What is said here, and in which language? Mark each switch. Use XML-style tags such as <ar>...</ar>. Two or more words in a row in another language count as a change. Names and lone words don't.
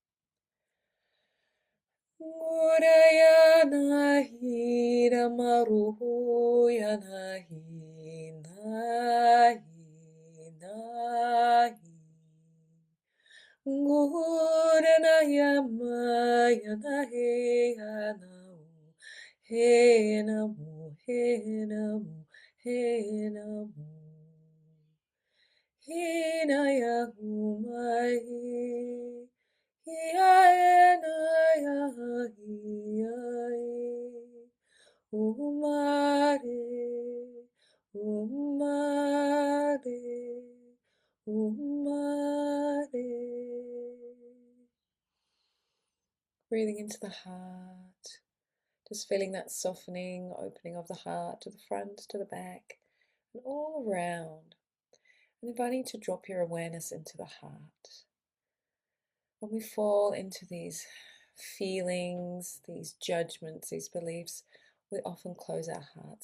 <en>Ngurana yama yana he yana he namu he namu he namu he na ya humai he ya na ya he ya umare umare umare. Breathing into the heart, just feeling that softening, opening of the heart to the front, to the back, and all around. And inviting you to drop your awareness into the heart. When we fall into these feelings, these judgments, these beliefs, we often close our heart.</en>